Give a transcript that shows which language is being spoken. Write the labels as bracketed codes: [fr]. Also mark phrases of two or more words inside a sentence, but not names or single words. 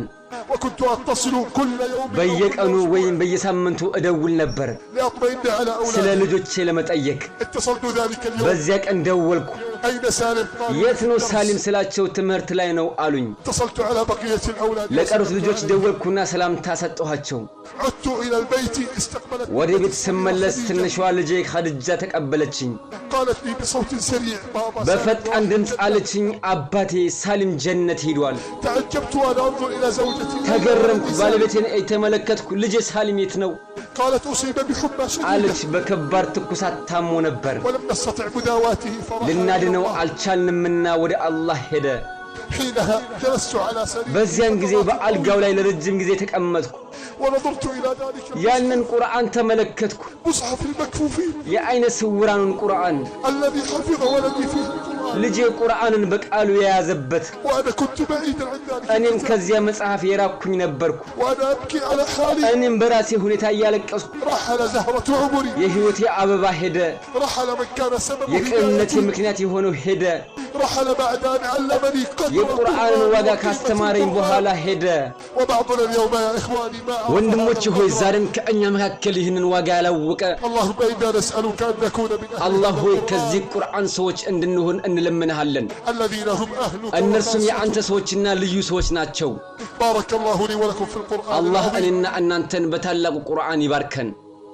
[ar] وكنت أتصل كل يوم بيقنو وين بيسامنتو ادول نبر لأطمئن على [am] ስለ [ar] أولادي. [am] ልጆቼ ለመጠየቅ [ar] اتصلت ذلك اليوم [am] በዚያ ቀን ደወልኩ [ar] أين سالم؟ قالوا [am] የት ነው [ar] الدرس. [am] ሳሊም ስላቸው ትምህርት ላይ ነው አሉኝ [ar] اتصلت على بقية الأولاد [am] ለቀሩት ልጆች ደወልኩና ሰላምታ ሰጠኋቸው [ar] عدت إلى البيت استقبلت [am] ወደ ቤት ስመለስ ትንሿ ልጄ ኸድጃ ተቀበለችኝ [ar] قالت لي بصوت سريع بابا [am] በፈጣን ድምፅ አለችኝ አባቴ ሳሊም ጀነት ሄዷል [ar] تعجبت وأنا أنظر إلى زوجتي [am] ተገረምኩ ባለቤቴን ተመለከትኩ ልጄ ሳሊም የት ነው [ar] قالت أصيب بحمى شديدة [am] አለች በከባድ ትኩሳት ታሞ ነበር [ar] ولم نستطع مداواته فرحنا [am] ልናድነው አልቻልንምና ወደ አላህ ሄደ [ar] حينها جلست على سرير [am] በዚያን ጊዜ በአልጋው ላይ ለረጅም ጊዜ ተቀመጥኩ [ar] ونظرت إلى ذلك [am] ያንን ቁርአን ተመለከትኩ [ar] المصحف المكفوفين [am] የአይነ ስውራኑን ቁርአን [ar] الذي حفظ ولدي فيه القرآن [am] ልጄ ቁርአንን በቃሉ የያዘበት [ar] وأنا كنت بعيدا عن ذلك [am] እኔም [ar] الكتاب. [am] ከዚያ መጽሐፍ የራኩኝ ነበርኩ [ar] وأنا أبكي على حالي [am] እኔም በራሴ ሁኔታ እያለቀስኩ [ar] رحل زهرة عمري [am] የህይወቴ አበባ ሄደ [ar] رحل من كان سبب [am] የቅንነቴ [ar] هدايتي [am] ምክንያት የሆነው ሄደ [ar] رحل بعد أن علمني قدر [am] የቁርአንን [ar] القرآن [am] ዋጋ [ar] وقيمة [am] ካስተማረኝ [ar] القرآن. [am] በኋላ ሄደ [ar] وبعضنا اليوم يا إخواني ما أعرف [am] ወንድሞቼ [ar] هذا [am] ሆይ [ar] القدر. [am] ዛሬም ከእኛ መካከል ይህንን ዋጋ ያላወቀ [ar] اللهم إنا نسألك أن نكون من أهل [am] አላህ [ar] هذا [am] ሆይ [ar] القرآن [am] ከዚህ ቁርአን ሰዎች እንድንሆን እንለምንሃለን [ar] الذين هم أهل [am] እነርሱም [ar] القرآن. [am] የአንተ ሰዎችና ልዩ ሰዎች ናቸው [ar] بارك الله لي ولكم في القرآن [am] አላህ [ar] العظيم. [am] እኔና እናንተን በታላቁ ቁርአን ይባርከን